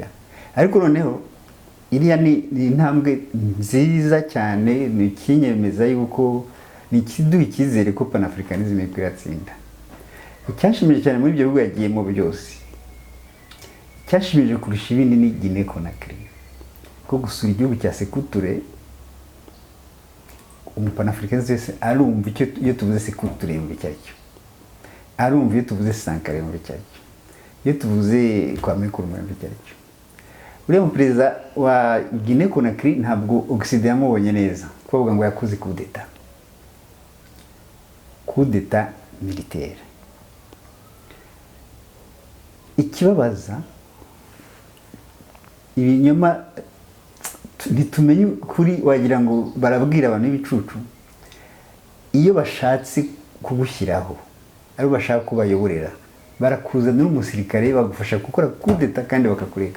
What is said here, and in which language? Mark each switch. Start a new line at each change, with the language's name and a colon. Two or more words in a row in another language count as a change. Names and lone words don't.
Kinyarwanda: Ariko noneho iriya ni intambwe nziza cyane, ni ikinyemeza yuko ni ikiduha icyizere ko panafricanism iri kwiratsinda. Icyashimije cyane muri ibyo bihugu yagiyemo byose, icyashimije kurusha ibindi ni Guinée Conakry, ko gusura igihugu cya Sékou-Touré umupanafricanism wese arumva iyo tuvuze Sékou-Touré yumva icyo aricyo, arumva iyo tuvuze Sankara yumva icyo aricyo, iyo tuvuze Kwame Nkrumah yumva icyo aricyo. Uriya mu perezida wa Guinée Conakry ntabwo Occident yamubonye neza kuvuga ngo yakoze
French: coup d'etat. Coup d'etat militaire.
Kinyarwanda: Ikibabaza ibinyoma ntitumenye kuri, wagira ngo barabwira abantu b'ibicucu. Iyo bashatse kugushyiraho ari bashaka kubayoborera, barakuzanira umusirikare bagufasha gukora
French: coup d'etat
Kinyarwanda: kandi bakakureka.